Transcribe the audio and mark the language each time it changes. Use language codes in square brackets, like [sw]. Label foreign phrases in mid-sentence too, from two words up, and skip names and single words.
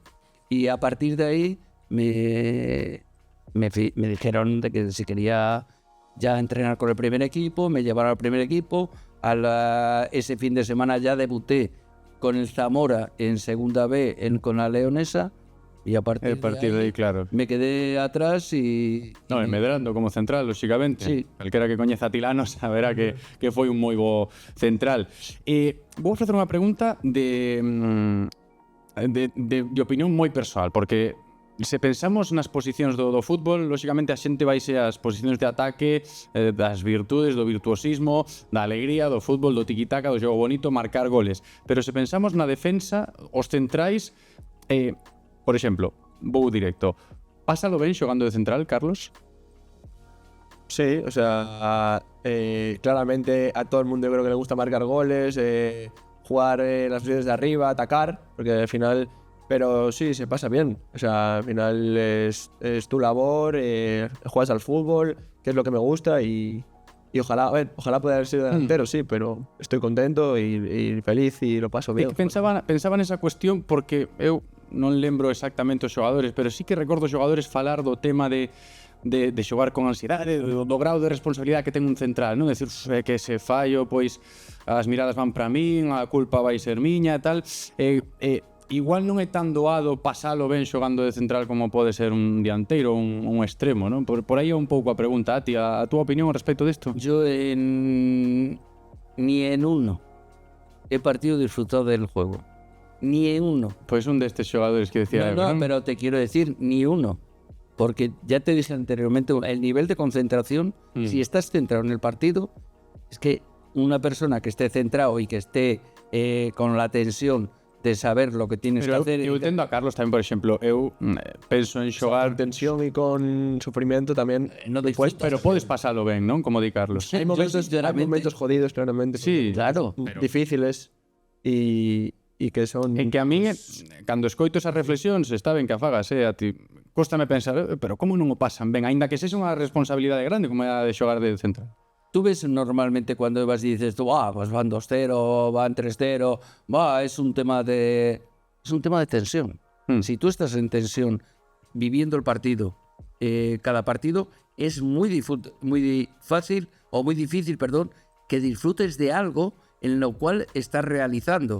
[es] Y a partir de ahí me dijeron de que si quería ya entrenar con el primer equipo, me llevaron al primer equipo. Ese fin de semana ya debuté con el Zamora en segunda B con la Leonesa y a partir [gl] de aí, claro. [es] me quedé atrás y [gl] medrando como central, lógicamente. Sí. Calquera que coñeza a Tilano saberá que foi un moi bo central. Vou facer unha pregunta de opinión moi persoal, porque se pensamos nas posicións do fútbol, lógicamente a xente vaise ás posicións de ataque, das virtudes, do virtuosismo, da alegría, do fútbol, do tiquitaca, do xogo bonito, marcar goles. Pero se pensamos na defensa, os centrais, por exemplo, vou directo, pásalo ben xogando de central, Carlos? [es] Sí, o sea, claramente a todo el mundo yo creo que le gusta marcar goles, jugar las posiciones de arriba, atacar, porque al final... Pero sí, se pasa bien. O sea, al final es tu labor, juegas al fútbol, que es lo que me gusta y ojalá pueda haber sido delantero, sí, pero estoy contento y feliz y lo paso bien. [gl] Pensaba nesa cuestión porque eu non lembro exactamente os xogadores, pero sí que recordo xogadores falar do tema de xogar con ansiedade, do grau de responsabilidade que ten un central, non? Decir que se fallo, pois as miradas van para min, a culpa vai ser miña e tal. Igual non é tan doado pasalo ben xogando de central como pode ser un dianteiro ou un extremo, non? Por aí é un pouco a pregunta. A ti, a túa opinión respecto disto? [es] Yo ni en uno he partido disfrutado del juego. Ni en uno. [gl] Pois un destes xogadores que decía... [es] No, pero te quiero decir, ni uno. Porque ya te dije anteriormente, el nivel de concentración, si estás centrado en el partido, es que una persona que esté centrado y que esté con la tensión de saber lo que tienes que hacer. [gl] Eu tendo a Carlos tamén, por exemplo, eu penso en xogar... [es] Con tensión y con sufrimiento también. No [gl] pero podes pasalo ben, non? Como di Carlos. [es] Hay momentos jodidos, claramente. Sí, claro. Difíciles y que son... [gl] En que a mí, cando escoito esas reflexións, está ben que a fagas, a ti. Cóstame pensar, pero como non o pasan ben? Ainda que sexa unha responsabilidade grande como é a de xogar de central. [es] Tú ves normalmente cuando vas y dices tú, pues van 2-0, van 3-0, es un tema de tensión. Si tú estás en tensión, viviendo el partido, cada partido, es muy fácil o muy difícil, que disfrutes de algo en lo cual estás realizando.